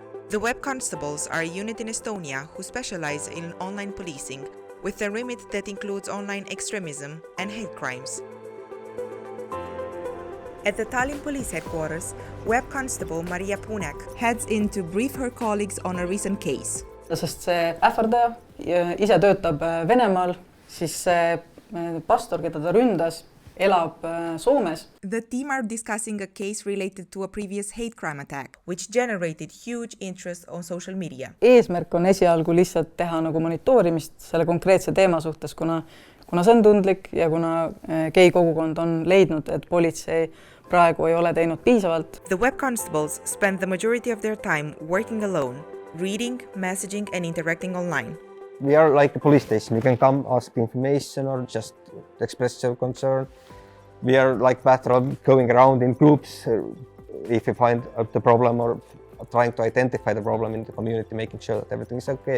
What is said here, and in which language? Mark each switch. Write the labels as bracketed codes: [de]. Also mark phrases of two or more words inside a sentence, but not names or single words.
[en] The Web Constables are a unit in Estonia who specialize in online policing, with a remit that includes online extremism and hate crimes. At the Tallinn Police Headquarters, Web Constable Maria Punek heads in to brief her colleagues on a recent case. [et] Sest see ähvardaja ise töötab Venemaal, siis see pastor, keda ta ründas, elab Soomes. [en] The team are discussing a case related to a previous hate crime attack, which generated huge interest on social media. [et] Eesmärk on esialgu lihtsalt teha nagu monitoorimist selle konkreetse teema suhtes, kuna see on tundlik ja kuna gei kogukond on leidnud, et politsei praegu ei ole teinud piisavalt. [en] The Web Constables spend the majority of their time working alone, reading, messaging and interacting online. We are like a police station. You can come ask information or just express your concern. We are like patrol going around in groups if you find the problem or trying to identify the problem in the community, making sure that everything is okay.